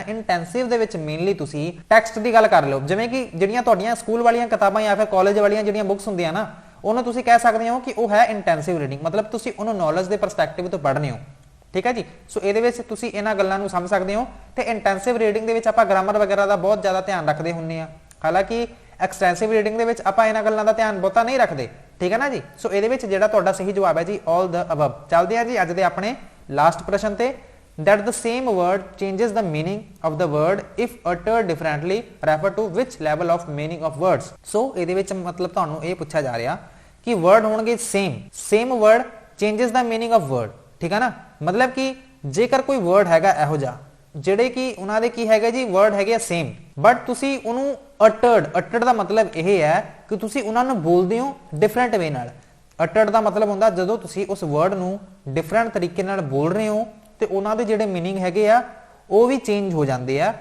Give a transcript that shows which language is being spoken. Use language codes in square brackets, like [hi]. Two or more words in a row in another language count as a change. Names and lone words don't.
[pa] ਇੰਟੈਂਸਿਵ ਦੇ ਵਿੱਚ ਮੇਨਲੀ ਤੁਸੀਂ ਟੈਕਸਟ ਦੀ ਗੱਲ ਕਰ ਲਓ, ਜਿਵੇਂ ਕਿ ਜਿਹੜੀਆਂ ਤੁਹਾਡੀਆਂ ਸਕੂਲ ਵਾਲੀਆਂ ਕਿਤਾਬਾਂ ਜਾਂ ਫਿਰ ਕਾਲਜ ਵਾਲੀਆਂ ਜਿਹੜੀਆਂ ਬੁੱਕਸ ਹੁੰਦੀਆਂ ਨਾ, ਉਹਨੂੰ ਤੁਸੀਂ ਕਹਿ ਸਕਦੇ ਹੋ ਕਿ ਉਹ ਹੈ [en] intensive reading. [pa] ਮਤਲਬ ਤੁਸੀਂ ਉਹਨੂੰ ਨੌਲੇਜ ਦੇ ਪਰਸਪੈਕਟਿਵ ਤੋਂ ਪੜ੍ਹ ਰਹੇ ਹੋ, ਠੀਕ ਹੈ ਜੀ। ਸੋ ਇਹਦੇ ਵਿੱਚ ਤੁਸੀਂ ਇਹਨਾਂ ਗੱਲਾਂ ਨੂੰ ਸਮਝ ਸਕਦੇ ਹੋ। ਤੇ [en] intensive reading [pa] ਦੇ ਵਿੱਚ ਆਪਾਂ ਗ੍ਰਾਮਰ ਵਗੈਰਾ ਦਾ ਬਹੁਤ ਜ਼ਿਆਦਾ ਧਿਆਨ ਰੱਖਦੇ ਹੁੰਦੇ ਆ। ਹਾਲਾਂਕਿ [en] extensive reading [pa] ਦੇ ਵਿੱਚ ਆਪਾਂ ਇਹਨਾਂ ਗੱਲਾਂ ਦਾ ਧਿਆਨ ਬਹੁਤਾ ਨਹੀਂ ਰੱਖਦੇ, ਠੀਕ ਹੈ ਨਾ ਜੀ। सो ਇਹਦੇ ਵਿੱਚ ਜਿਹੜਾ ਤੁਹਾਡਾ ਸਹੀ ਜਵਾਬ ਹੈ ਜੀ [en] all the above। [pa] ਚੱਲਦੇ ਆ ਜੀ ਅੱਜ ਦੇ ਆਪਣੇ ਲਾਸਟ ਪ੍ਰਸ਼ਨ ਤੇ। [en] that the same word changes the meaning of the word if uttered differently refer to which level of meaning of words। [pa] ਸੋ ਇਹਦੇ ਵਿੱਚ ਮਤਲਬ ਤੁਹਾਨੂੰ ਇਹ ਪੁੱਛਿਆ ਜਾ ਰਿਹਾ ਕਿ ਵਰਡ ਹੋਣਗੇ [en] same word changes the meaning of word, [pa] ਠੀਕ ਹੈ ਨਾ। ਮਤਲਬ ਕਿ ਜੇਕਰ ਕੋਈ ਵਰਡ ਹੈਗਾ ਇਹੋ ਜਿਹਾ ਜਿਹੜੇ ਕਿ ਉਹਨਾਂ ਦੇ ਕੀ ਹੈਗਾ ਜੀ ਵਰਡ ਹੈਗੇ ਆ ਸੇਮ, ਬਟ ਤੁਸੀਂ ਉਹਨੂੰ uttered ਦਾ ਮਤਲਬ ਇਹ ਹੈ ਕਿ ਤੁਸੀਂ ਉਹਨਾਂ ਨੂੰ ਬੋਲਦੇ ਹੋ [en] different way [pa] ਨਾਲ। uttered ਦਾ ਮਤਲਬ ਹੁੰਦਾ ਜਦੋਂ ਤੁਸੀਂ ਉਸ ਵਰਡ ਨੂੰ ਡਿਫਰੈਂਟ ਤਰੀਕੇ ਨਾਲ ਬੋਲ ਰਹੇ ਹੋ ਤੇ ਉਹਨਾਂ ਦੇ ਜਿਹੜੇ ਮੀਨਿੰਗ ਹੈਗੇ ਆ ਉਹ ਵੀ ਚੇਂਜ ਹੋ ਜਾਂਦੇ ਆ।